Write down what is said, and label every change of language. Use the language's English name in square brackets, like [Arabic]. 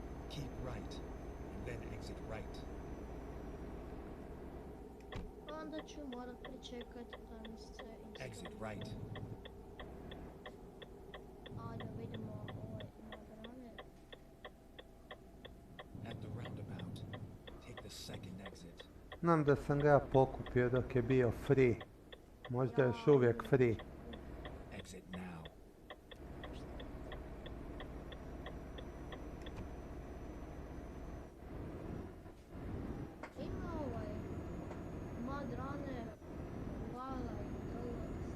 [English] Keep right, and then exit right. [Croatian] Onda ću morat pričekat da mi se [English] Exit right. [Croatian] Ajde, vidimo ovaj nabrane. [English] At the roundabout, take the second exit. [Croatian] Znam da sam ga pokupio dok je bio free. Možda je još uvijek free. [English] Exit now. [Croatian] Ima ovaj Mud Runner, Vala i Dolac.